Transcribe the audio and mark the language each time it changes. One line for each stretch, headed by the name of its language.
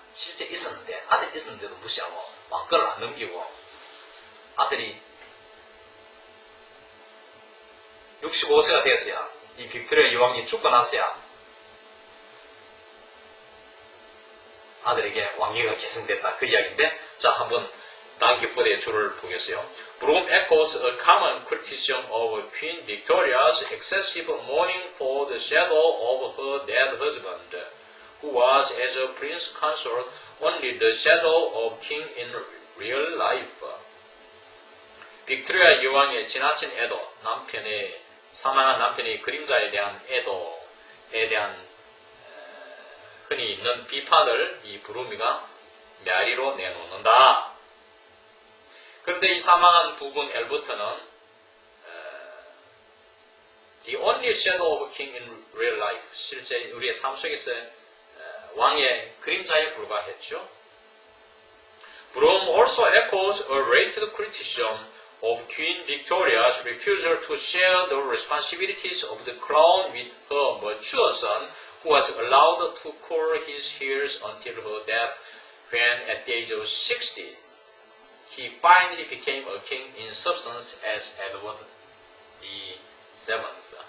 Korean: 실제 있었는데, 아들이 있었는데도 무시하고 왕권을 안 넘기고 아들이 65세가 되었어야, 이 빅토리아 여왕이 죽고 나서야 아들에게 왕위가 계승됐다. 그 이야기인데, 자, 한번 단기포대의 줄을 보겠어요.
English: Broom echoes a common criticism of Queen Victoria's excessive mourning for the shadow of her dead husband, who was, as a prince consort, only the shadow of king in real life.
Korean: 빅토리아 여왕의 지나친 애도, 사망한 남편의 그림자에 대한 애도에 대한 흔히 있는 비판을 이 브루미가 메아리로 내놓는다. 그런데 이 사망한 부분 엘버트는
English: The only shadow of a king in real life,
Korean: 실제 우리의 삶 속에서 왕의 그림자에 불과했죠.
English: Broom also echoes a rated criticism of Queen Victoria's refusal to share the responsibilities of the crown with her mature son, who was allowed to curl his hairs until her death, when at the age of 60, he finally became a king in substance as Edward VII.